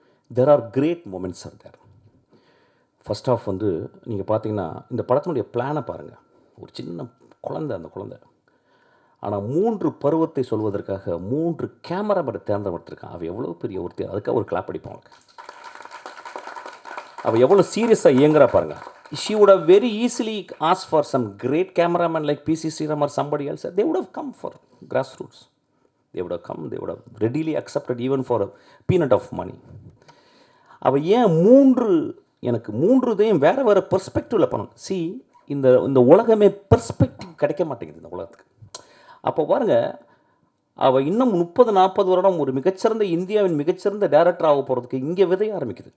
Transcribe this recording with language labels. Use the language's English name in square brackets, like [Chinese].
[English] There are great moments are there. [Tamil] First of நீங்கள் பார்த்தீங்கன்னா இந்த படத்தினுடைய பிளானை பாருங்கள். ஒரு சின்ன குழந்தை, அந்த குழந்தை ஆனால் 3 பருவத்தை சொல்வதற்காக 3 கேமராமேனை தேர்ந்தெடுத்திருக்கான். அவள் எவ்வளோ பெரிய ஒருத்தர், அதுக்காக ஒரு கிளாப் அடிப்போம் அவளுக்கு. அவள் எவ்வளோ சீரியஸாக இயங்குறா பாருங்கள். [English] She would have very easily asked for some great cameraman like P.C. Sriram or somebody else. They would have come for grassroots. They would have come. They would have readily accepted even for a peanut of money. [Tamil] அவள் ஏன் எனக்கு 3 வேறு பெர்ஸ்பெக்டிவில் பண்ணணும். C, இந்த உலகமே perspective கிடைக்க மாட்டேங்குது இந்த உலகத்துக்கு. அப்போ பாருங்கள், அவள் இன்னும் 30-40 வருடம் ஒரு மிகச்சிறந்த இந்தியாவின் மிகச்சிறந்த டைரக்டர் ஆக போகிறதுக்கு இங்கே விதைய ஆரம்பிக்குது.